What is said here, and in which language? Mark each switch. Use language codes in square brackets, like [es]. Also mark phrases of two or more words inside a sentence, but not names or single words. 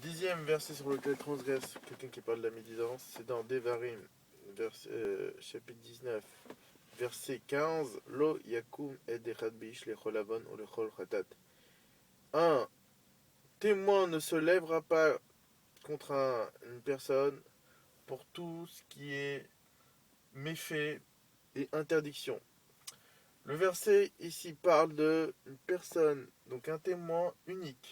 [fr] deuxième verset sur lequel transgresse quelqu'un qui parle de la médisance, c'est dans Devarim, chapitre 19, verset 15. [he] לא יקום עד אחד באיש לכל עוון ו לכל חטאת. [fr] Un témoin ne se lèvera pas contre une personne pour tout ce qui est méfait et interdiction. Le verset ici parle d'une personne, donc un témoin unique.